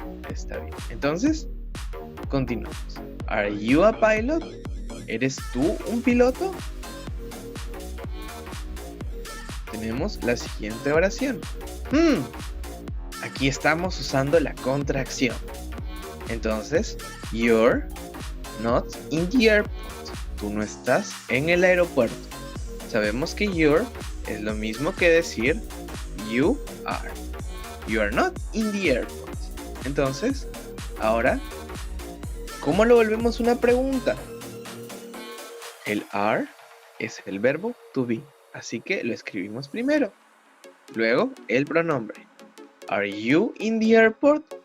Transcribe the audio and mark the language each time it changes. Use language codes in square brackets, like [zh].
[es] Está bien. Entonces, continuamos. [en] Are you a pilot? [es] ¿Eres tú un piloto? Tenemos la siguiente oración. Aquí estamos usando la contracción. Entonces, [en] you're not in the airport. [es] Tú no estás en el aeropuerto. Sabemos que you're es lo mismo que decir you are. [en] You are not in the airport. [es] Entonces, ahora, ¿cómo lo volvemos una pregunta? El are es el verbo to be, así que lo escribimos primero. Luego, el pronombre. [en] Are you in the airport?